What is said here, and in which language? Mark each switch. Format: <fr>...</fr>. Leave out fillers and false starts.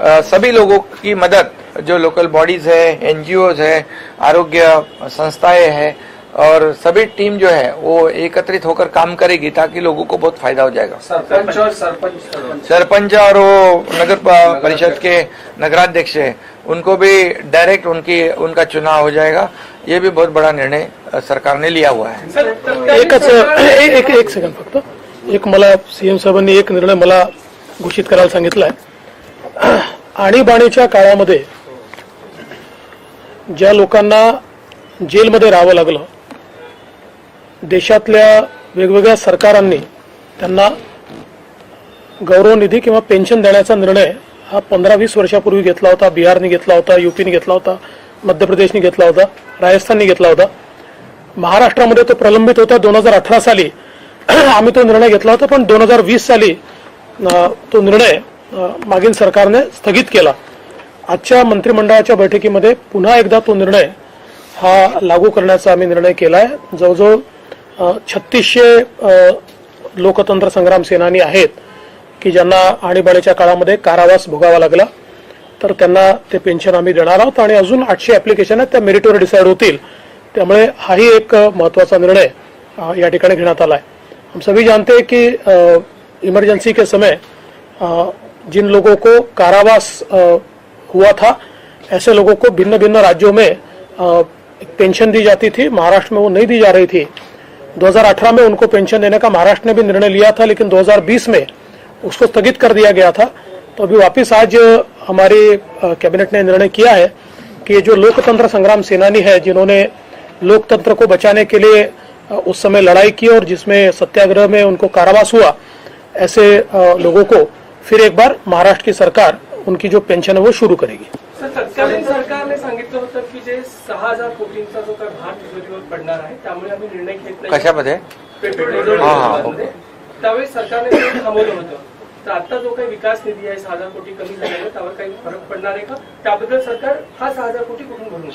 <hi>सभी लोगों की मदद, जो लोकल बॉडीज है, एनजीओज है, आरोग्य संस्थाएं हैं और सभी टीम जो है वो एकत्रित होकर काम करेगी ताकि लोगों को बहुत फायदा हो जाएगा। सरपंच और वो नगर परिषद के नगराध्यक्ष है उनको भी डायरेक्ट उनका चुनाव हो जाएगा। ये भी बहुत बड़ा निर्णय सरकार ने लिया हुआ है।</hi> <mr>एक सेकंड फक्त, एक मला सीएम साहेबांनी एक निर्णय मला घोषित करायला सांगितलाय। आणीबाणीच्या काळामध्ये ज्या लोकांना जेलमध्ये राहावं लागलं, देशातल्या वेगवेगळ्या सरकारांनी त्यांना गौरव निधी किंवा पेन्शन देण्याचा निर्णय हा 15-20 वर्षापूर्वी घेतला होता। बिहारने घेतला होता, यूपीने घेतला होता, मध्य प्रदेशने घेतला होता, राजस्थानने घेतला होता। महाराष्ट्रामध्ये तो प्रलंबित होता 2018 साली आम्ही तो निर्णय घेतला होता, पण 2020 साली तो निर्णय मागील सरकारने स्थगित केला। आजच्या मंत्रिमंडळाच्या बैठकीमध्ये पुन्हा एकदा तो निर्णय हा लागू करण्याचा आम्ही निर्णय केलाय। जवळजवळ 3600 लोकतंत्र संग्राम सेनानी आहेत की ज्यांना आणीबाणीच्या काळामध्ये कारावास भोगावा लागला, तर त्यांना ते पेन्शन आम्ही देणार आहोत आणि अजून 800 ऍप्लिकेशन आहेत, त्या मेरिटवर डिसाइड होतील। त्यामुळे हाही एक महत्त्वाचा निर्णय या ठिकाणी घेण्यात आला है।</mr> <hi>हम सभी जानते हैं कि इमरजेंसी के समय जिन लोगों को कारावास हुआ था, ऐसे लोगों को भिन्न भिन्न राज्यों में पेंशन दी जाती थी। महाराष्ट्र में वो नहीं दी जा रही थी। 2018 में उनको पेंशन देने का महाराष्ट्र ने भी निर्णय लिया था, लेकिन 2020 में उसको स्थगित कर दिया गया था। तो अभी वापस आज हमारी कैबिनेट ने निर्णय किया है कि जो लोकतंत्र संग्राम सेनानी है, जिन्होंने लोकतंत्र को बचाने के लिए उस समय लड़ाई की और जिसमें सत्याग्रह में उनको कारावास हुआ, ऐसे लोगों को फिर एक बार महाराष्ट्र की सरकार उनकी जो पेंशन है वो शुरू करेगी।</hi> <mr>सर, तत्कालीन सरकारने सांगितलं होतं की जे 6,000 कोटींचा जो काही भार तिजोरीवर पडणार आहे त्यामुळे आम्ही निर्णय घेत नाही। कशामध्ये? पेट्रोल त्यावेळी सरकारने ते थांबवलं होतं। तर आता जो काही विकास निधी आहे 6,000 कोटी कमी झाल्यामुळे त्यावर काही फरक पडणार आहे का? त्याबद्दल सरकार हा 6,000 कोटी कुठून भरून</mr>